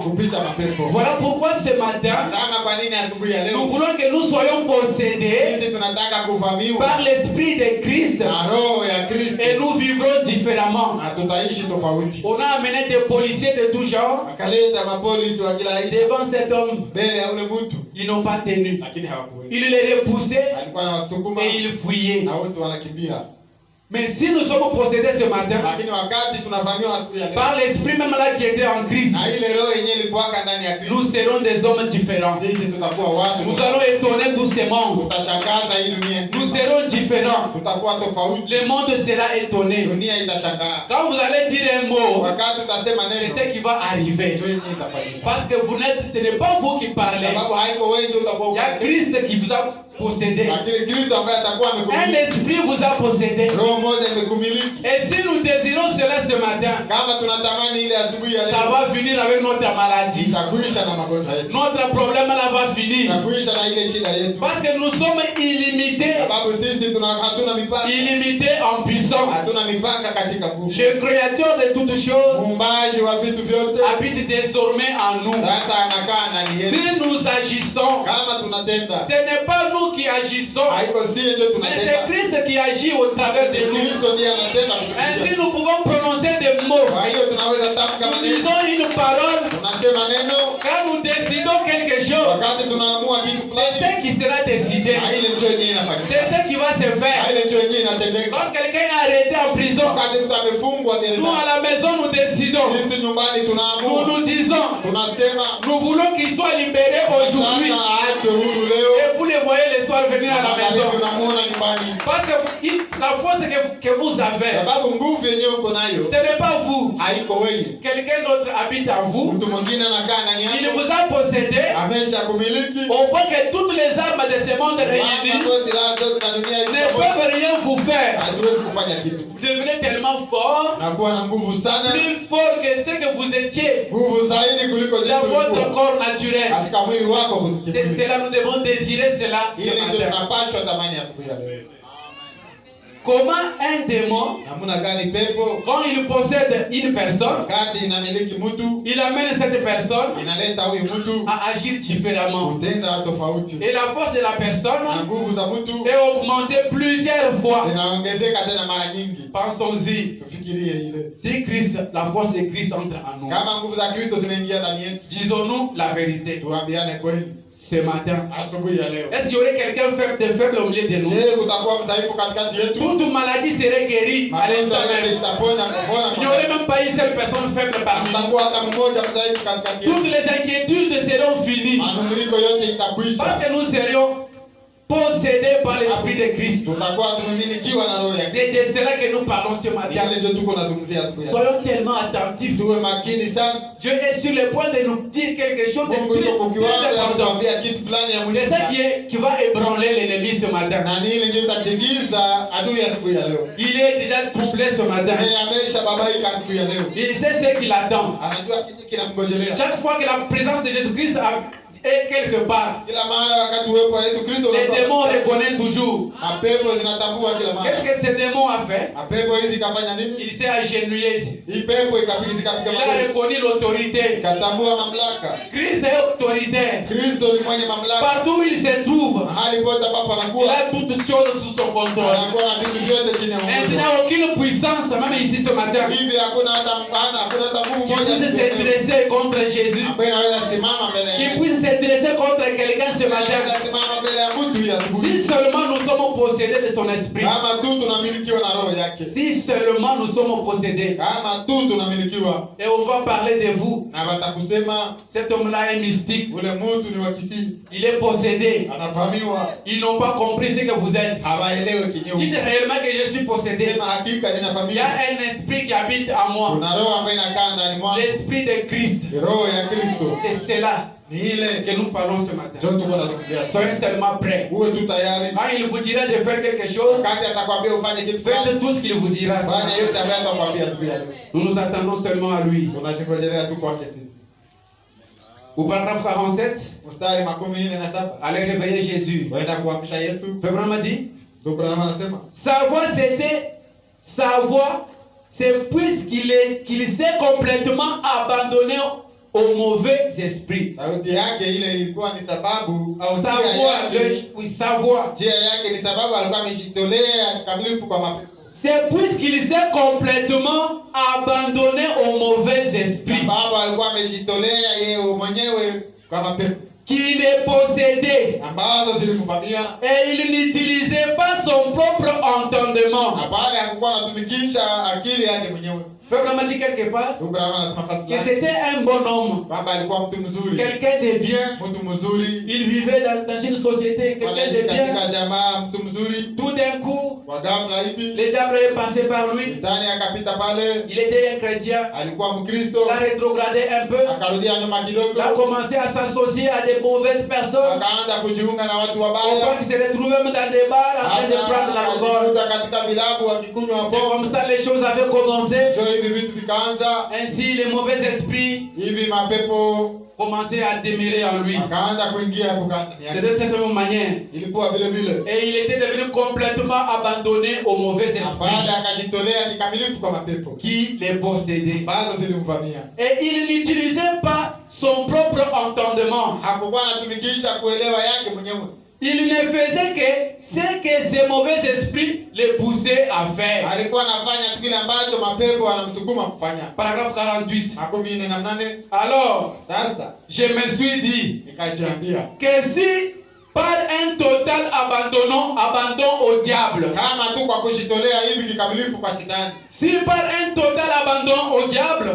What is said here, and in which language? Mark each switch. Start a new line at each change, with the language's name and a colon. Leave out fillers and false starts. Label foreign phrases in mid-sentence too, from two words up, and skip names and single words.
French: Voilà pourquoi ce matin, nous voulons que nous soyons possédés par l'Esprit de Christ. Et nous vivrons différemment. On a amené des policiers de tout genre devant cet homme. Ils n'ont pas tenu.
Swahili: lakini hawakuweza.
French: Ils les repoussaient
Swahili: Alikuwa anawasukuma
French: et ils fuyaient.
Swahili: na wote wanakimbia.
French: Mais si nous sommes possédés ce matin
Swahili: Lakini wakati tunavamiwa asubuhi ya leo
French: par l'esprit même là qui était en Christ,
Swahili: na ile roho yenyewe ilikuwa ndani ya Kristo,
French: nous serons des hommes différents.
Swahili: sisi tutakuwa watu,
French: Nous allons étonner tout ce monde.
Swahili: tutashangaza hii dunia
French: Nous
Swahili: nzima.
French: serons différents.
Swahili: Tutakuwa tofauti,
French: Le monde sera étonné.
Swahili: dunia itashangaa.
French: Quand vous allez dire un mot,
Swahili: Wakati tutasema
French: c'est
Swahili: neno,
French: ce qui va arriver.
Swahili: ndio yenyewe itafanyika.
French: Parce que vous n'êtes, ce n'est pas vous qui parlez.
Swahili: Sababu haiko wewe ndio utakuwa
French: Il y a Christ qui vous a possédé.
Swahili: lakini Kristo ambaye atakuwa
French: Un
Swahili: amekumiliki.
French: esprit vous a possédé.
Swahili: Roho moja imekumiliki.
French: Et si nous désirons cela ce matin,
Swahili: Kama tunatamani ile asubuhi ya
French: ça
Swahili: leo,
French: va finir avec notre maladie.
Swahili: itakuisha na magonjwa yetu,
French: Notre problème là va finir.
Swahili: itakuisha na ile shida yetu,
French: Parce que nous sommes illimités.
Swahili: sababu sisi hatuna mipaka,
French: Illimités en puissance.
Swahili: hatuna mipaka katika nguvu.
French: Le créateur de toutes choses
Swahili: Muumbaji wa vitu vyote
French: habite désormais en nous.
Swahili: sasa anakaa ndani yetu.
French: Si nous agissons,
Swahili: Kama tunatenda,
French: ce n'est pas nous qui agissons,
Swahili: haiko sie ndio
French: mais c'est
Swahili: tunatenda,
French: Christ qui agit au travers de nous.
Swahili: Kristo ndiye anatenda
French: Ainsi
Swahili: kupitia.
French: nous pouvons prononcer des mots.
Swahili: Kwa hiyo tunaweza tamka
French: Nous
Swahili: maneno,
French: disons une parole.
Swahili: tunasema neno
French: Quand nous décidons quelque chose,
Swahili: wakati tunaamua kitu
French: c'est
Swahili: fulani,
French: ce qui sera décidé.
Swahili: na ile ndio yenyewe
French: C'est
Swahili: inafanyika,
French: ce qui va se
Swahili: na
French: faire.
Swahili: ile ndio yenyewe inatendeka.
French: Quand quelqu'un est arrêté en prison,
Swahili: Wakati mtu amefungwa
French: nous à
Swahili: gerezani,
French: la maison nous décidons.
Swahili: sisi nyumbani
French: Nous
Swahili: tunaamua,
French: nous disons,
Swahili: tunasema
French: nous voulons qu'il soit libéré aujourd'hui.
Swahili: sasa aachwe huru leo,
French: Et vous les voyez le soir venir à la
Swahili: wakati
French: maison.
Swahili: tunamuona nyumbani,
French: Parce que la force que vous avez,
Swahili: sababu nguvu yenyewe uko nayo
French: ce n'est pas vous.
Swahili: haiko wewe.
French: Quelqu'un d'autre habite en vous.
Swahili: Mtu mwingine anakaa ndani
French: Il
Swahili: yako,
French: vous a possédé
Swahili: amesha kumiliki.
French: au point que toutes les armes de ce monde réunies
Swahili: Mambo silaha zote za dunia hizi
French: ne peuvent rien vous faire.
Swahili: haziwezi kufanya kitu,
French: Vous devenez tellement fort,
Swahili: na kuwa na nguvu sana,
French: plus fort que ce que vous étiez
Swahili: nguvu zaidi kuliko jinsi
French: dans votre
Swahili: ulikuwa
French: corps naturel.
Swahili: katika mwili wako
French: C'est
Swahili: kuzikimbia.
French: cela, nous devons désirer cela ce
Swahili: Ile ndio
French: matin.
Swahili: tunapashwa tamani asubuhi ya leo.
French: Comment un démon,
Swahili: Namna gani pepo
French: quand il possède une personne,
Swahili: wakati inamiliki mtu,
French: il amène cette personne
Swahili: inaleta huyu mtu
French: à agir différemment.
Swahili: kutenda tofauti,
French: Et la force de la
Swahili: na
French: personne
Swahili: nguvu za mtu
French: est augmentée plusieurs fois.
Swahili: zinaongezeka tena mara nyingi.
French: Pensons-y.
Swahili: Tufikirie ile,
French: Si Christ, la force de Christ entre en nous,
Swahili: kama nguvu za Kristo zinaingia ndani yetu,
French: disons-nous la vérité
Swahili: tuambiane kweli
French: ce matin.
Swahili: asubuhi ya leo.
French: Est-ce qu'il y aurait quelqu'un de faible au milieu de nous?
Swahili: Je, kutakuwa mdhaifu katikati yetu?
French: Toute maladie serait guérie à
Swahili: Magonjwa
French: l'instant
Swahili: yote
French: même.
Swahili: itapona kupona.
French: Il n'y aurait même pas une seule personne faible parmi nous.
Swahili: Kutakuwa hata mmoja mdhaifu katikati yetu.
French: Toutes les inquiétudes seront finies.
Swahili: Manunguniko yote itakwisha.
French: Parce que nous serions possédés par l'Esprit de Christ.
Swahili: Tutakuwa tumemilikiwa na roho ya Kristo.
French: C'est de cela que nous parlons ce matin.
Swahili: Yale ndio tuko nazungumzia asubuhi ya leo.
French: Soyons tellement attentifs.
Swahili: Tuwe makini sana.
French: Dieu est sur le point de nous dire quelque chose de
Swahili: Mungu
French: très,
Swahili: yuko kiwango
French: très
Swahili: ya
French: important.
Swahili: kutuambia kitu fulani ya
French: C'est
Swahili: muhimu.
French: ça qui va ébranler l'ennemi ce matin.
Swahili: Na ni ile ndio itatingiza adui asubuhi ya leo.
French: Il est déjà troublé ce matin.
Swahili: Yeye amesha babaika asubuhi ya leo.
French: Il sait ce qu'il attend.
Swahili: Anajua kitu kinamgojelea.
French: Chaque fois que la présence de Jésus-Christ est quelque part,
Swahili: Kila mara wakati uwepo wa Yesu Kristo
French: les démons reconnaissent toujours.
Swahili: mapepo zinatambua kila mara.
French: Qu'est-ce que ce démon a fait?
Swahili: Mapepo hizi ikafanya nini?
French: Il s'est agenouillé.
Swahili: Hii pepo ikapiga
French: Il
Swahili: zikapiga
French: a
Swahili: magoti.
French: reconnu l'autorité.
Swahili: Ikatambua mamlaka.
French: Christ est autoritaire.
Swahili: Kristo ni mwenye mamlaka.
French: Partout où il se trouve,
Swahili: Mahali pote ambapo
French: il
Swahili: anakuwa
French: a toutes choses sous son contrôle.
Swahili: anakuwa na vitu vyote chini ya
French: Et il
Swahili: uongozi.
French: n'a aucune puissance, même ici ce matin,
Swahili: Hivi hakuna hata mpana, hakuna hata nguvu
French: qui
Swahili: moja
French: puisse se dresser contre Jésus,
Swahili: ambaye inaweza simama mbele
French: qui
Swahili: yake.
French: puisse se dresser contre quelqu'un ce matin.
Swahili: Anaweza simama mbele ya mtu ya asubuhi.
French: Si seulement nous sommes possédés de son esprit,
Swahili: Kama tu tunamilikiwa na roho yake.
French: si seulement nous sommes possédés,
Swahili: Kama tu tunamilikiwa
French: et on va parler de vous,
Swahili: na watakusema
French: cet homme-là est mystique,
Swahili: ule mtu ni wa kisii,
French: il est possédé,
Swahili: anafahamiwa,
French: ils n'ont pas compris ce que vous êtes.
Swahili: hawaelewe
French: Dites
Swahili: kinyume.
French: réellement que je suis possédé.
Swahili: Sema hakika
French: Il y a
Swahili: ninafahamiwa.
French: un esprit qui habite en moi,
Swahili: Kuna roho ambayo inakaa ndani mwangu.
French: l'esprit de Christ.
Swahili: Ni roho ya Kristo.
French: C'est cela
Swahili: Ni ile
French: que nous parlons ce matin.
Swahili: ndio tuko nazungumzia.
French: Soyez seulement prêts.
Swahili: Uwe tu tayari.
French: Quand il vous dira de faire quelque chose,
Swahili: Wakati atakwambia ufanye kitu fulani,
French: faites tout ce qu'il vous dira.
Swahili: fanya yote ambayo atakwambia siku ya leo.
French: Nous nous attendons seulement à lui.
Swahili: Tunashikilia tu kwake sisi.
French: Au paragraphe 47,
Swahili: Mstari 47
French: allez réveiller Jésus.
Swahili: waenda kuamsha Yesu.
French: Abraham dit,
Swahili: Ndio Abrahamu anasema
French: sa voix, c'est qu'il s'est complètement abandonné au mauvais esprit.
Swahili: sauti yake ile ilikuwa ni sababu au
French: Sa
Swahili: njia
French: voix,
Swahili: yake,
French: sa voix.
Swahili: njia yake ni sababu alikuwa amejitolea kikamilifu kwa mapepo.
French: C'est puisqu'il s'est complètement abandonné au mauvais esprit
Swahili: Sababu alikuwa amejitolea yeye mwenyewe kwa mapepo.
French: qui les possédait.
Swahili: ambazo zilimvamia,
French: Et il n'utilisait pas son propre entendement.
Swahili: na pale hakukuwa anatumikisha akili yake mwenyewe.
French: Frère Branham a dit quelque part
Swahili: Ndugu Branham anasema
French: que
Swahili: kazi yake
French: c'était un bon homme,
Swahili: kwamba alikuwa mtu mzuri,
French: quelqu'un de bien.
Swahili: mtu mzuri,
French: Il vivait dans une société, quelqu'un
Swahili: wanaishi
French: de bien.
Swahili: katika jamaa, mtu mzuri.
French: Tout d'un coup,
Swahili: Kwa ghafla hivi
French: le diable est passé par lui.
Swahili: Shetani akapita pale,
French: Il était un chrétien.
Swahili: alikuwa Mkristo,
French: Il a rétrogradé un peu.
Swahili: akarudia nyuma kidogo,
French: Il a commencé à s'associer à des mauvaises personnes.
Swahili: akaanza kujiunga na watu
French: Au point
Swahili: wabaya,
French: qu'il se retrouvait même dans des bars en train de prendre l'alcool.
Swahili: akajikuta katika vilabu akikunywa
French: Et
Swahili: pombe.
French: comme ça, les choses avaient commencé.
Swahili: Ndio hivi vitu vikaanza,
French: Ainsi, les mauvais esprits
Swahili: hivi mapepo
French: commençaient à demeurer en lui.
Swahili: akaanza kuingia hapo ndani
French: C'est
Swahili: yake.
French: de cette même manière.
Swahili: Ilikuwa vile vile,
French: Et il était devenu complètement abandonné aux mauvais
Swahili: na baada
French: esprits
Swahili: akajitolea kikamilifu kwa mapepo
French: qui les possédaient.
Swahili: ambazo zilimvamia.
French: Et il n'utilisait pas son propre entendement.
Swahili: Hakukuwa anatumikisha kuelewa yake mwenyewe,
French: Il ne faisait que ce que ces mauvais esprits les poussaient à faire.
Swahili: alikuwa anafanya tu kile ambacho mapepo anamsukuma kufanya.
French: Paragraphe 48.
Swahili: 18.
French: Alors,
Swahili: Sasa
French: je me suis dit
Swahili: nikajiambia,
French: que si par un total abandon au diable,
Swahili: kama tu kwa kujitolea hivi kikamilifu kwa shetani,
French: si par un total abandon au diable,